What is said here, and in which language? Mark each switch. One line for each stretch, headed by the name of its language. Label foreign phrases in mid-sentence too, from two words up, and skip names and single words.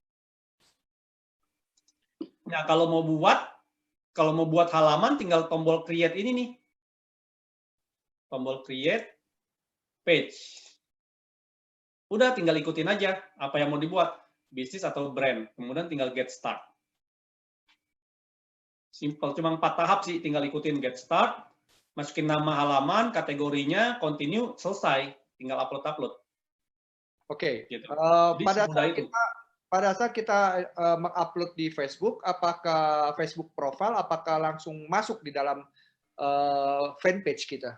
Indonesian: Nah, kalau mau buat halaman tinggal tombol create ini nih. Tombol
English: create page.
Indonesian: Udah tinggal ikutin aja apa yang mau dibuat, bisnis atau brand. Kemudian tinggal
English: get start.
Indonesian: Simple, cuma 4 tahap sih, tinggal ikutin
English: get start,
Indonesian: masukin nama halaman, kategorinya, continue, selesai. Tinggal upload-upload. Oke. Gitu. Jadi Pada semudah saat itu. kita mengupload di Facebook, apakah Facebook profile, apakah langsung masuk di dalam fanpage kita?